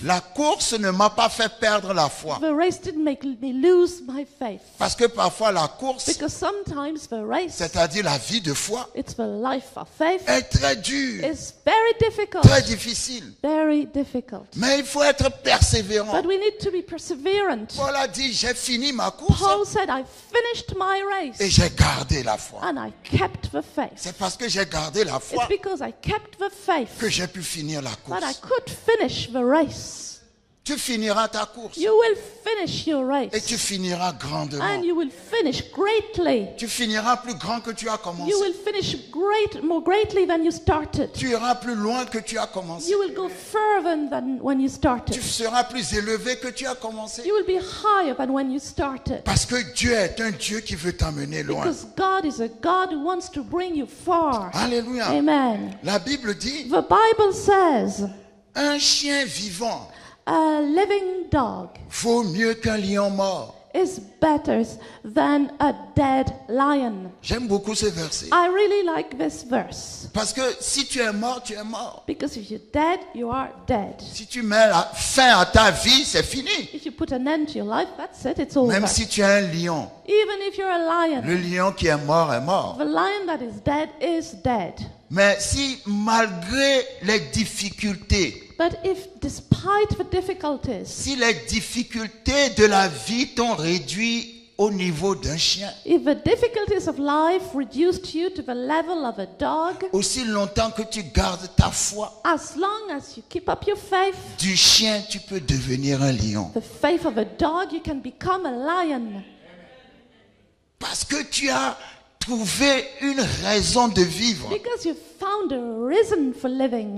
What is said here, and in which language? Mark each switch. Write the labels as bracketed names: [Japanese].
[French] La course ne m'a pas fait perdre la foi. [English] The race didn't make me lose my faith. [French] Parce que parfois la course, [English] Because sometimes the race, [French] c'est-à-dire la vie de foi, [English] it's the life of faith, [French] est très dure, [English] is very difficult. [French] très difficile. [English] Very difficult. [French] Mais il faut être persévérant. [English] But we need to be perseverant. [French] Paul a dit, j'ai fini ma course [English] Paul said, I finished my [French] et [English] race. [French] j'ai gardé la foi. [English] And I kept the faith. [French] C'est parce que j'ai gardé la foi [English] It's because I kept the faith [French] que j'ai pu finir la [English] that I [French] course. [English] could finish the race. [French] Tu finiras ta course [English] You will finish your [French] et tu [English] race. [French] finiras grandement. [English] And you will finish greatly. [French] Tu finiras plus grand que tu as commencé. [English] You will finish more greatly than you started. [French] Tu iras plus loin que tu as commencé. [English] You will go further than when you [French] Tu [English] started. [French] seras plus élevé que tu as commencé. [English] You will be higher than when you started. [French] Parce que Dieu est un Dieu qui veut t'amener loin. [English] Because God is a God who wants to bring you far. Alléluia. Amen. [French] La Bible dit, [English] The Bible says [French] un chien vivant [English] a living dog [French] vaut mieux qu'un lion mort. [English] is better than a dead lion. [French] J'aime beaucoup ce verset. [English] I really like this verse. [French] Parce que si tu es mort, tu es mort. [English] Because if you're dead, you are dead. [French] Si tu mets fin à ta vie, c'est fini. [English] If you put an end to your life, that's it, it's over. [French] Même si tu es un lion, [English] Even if you're a lion, [French] le lion qui est mort est mort. [English] the lion that is dead. [French] Mais si malgré les difficultés, [English] But if despite the difficulties, [French] si les difficultés de la vie t'ont réduit au niveau d'un chien, [English] if the difficulties of life reduced you to the level of a dog, [French] aussi longtemps que tu gardes ta foi, [English] as long as you keep up your faith, [French] du chien tu peux devenir un lion. [English] the faith of a dog, you can become a lion. [French] Parce que tu as trouvé une raison de vivre. [English] Because you found a reason for living.